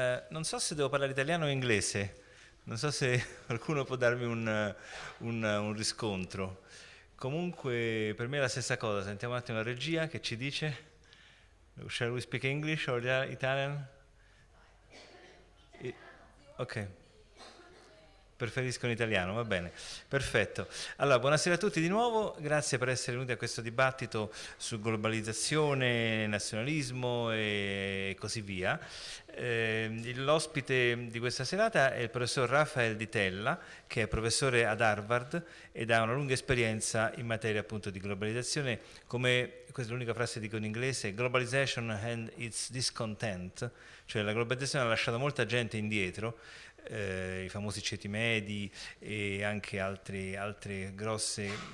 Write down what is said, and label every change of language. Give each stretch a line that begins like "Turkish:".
Italian: Non so se devo parlare italiano o inglese, non so se qualcuno può darmi un riscontro. Comunque per me è la stessa cosa. Sentiamo un attimo la regia che ci dice.
English: Shall we speak English or Italian? Ok.
Italian: Preferisco in italiano, va bene, perfetto. Allora, buonasera a tutti di nuovo, grazie per essere venuti a questo dibattito su globalizzazione, nazionalismo e così via. L'ospite di questa serata è il professor Rafael di TELLA, che è professore ad Harvard ed ha una lunga esperienza in materia appunto di globalizzazione, come, questa è l'unica frase che dico in inglese,
English: globalization and its discontent,
Italian: cioè la globalizzazione ha lasciato molta gente indietro, i famosi ceti medi e anche altre grosse